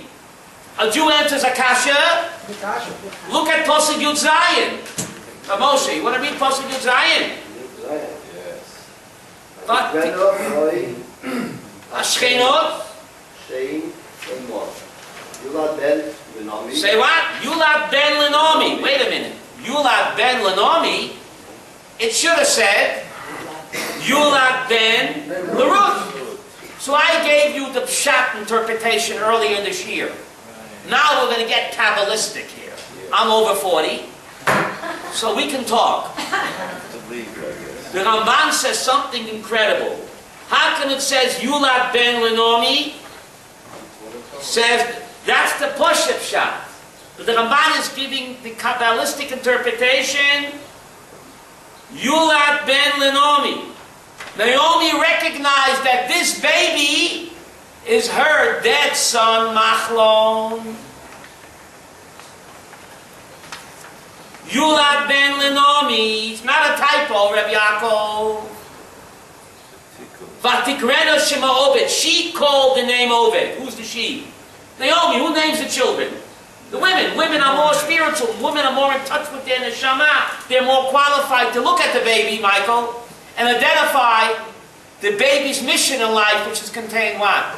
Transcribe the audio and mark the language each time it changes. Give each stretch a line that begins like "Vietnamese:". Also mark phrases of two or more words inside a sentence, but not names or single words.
English: A Jew answers Akasha. Look at
Hebrew: פסוק יוד זין.
English: Moshe, you want to read
Hebrew: פסוק יוד זין?
English: Ashkenot. Say what?
Hebrew: יולד בן לנעמי.
English: Wait a minute.
Hebrew: יולד בן לנעמי.
English: it should have said,
Hebrew: יולד בן רות.
English: So I gave you the pshat interpretation earlier in this year. Now we're going to get Kabbalistic here. I'm over 40, so we can talk. The Ramban says something incredible. How come it says
Hebrew: יולד בן לנעמי?
English: Says that's the
Hebrew: פשוט פשט.
English: But the Ramban is giving the Kabbalistic interpretation.
Hebrew: יולד בן לנעמי.
English: Naomi recognized that this baby is her dead son, Machlon.
Hebrew: יולד בן לנעמי.
English: It's not a typo,
Hebrew: Rabbi Yaakov. ותקראנה שמו עובד.
English: She called the name Oved. Who's the she? Naomi. Who names the children? The women. Women are more spiritual. Women are more in touch with their neshama. They're more qualified to look at the baby, Michael, and identify the baby's mission in life, which is contained what?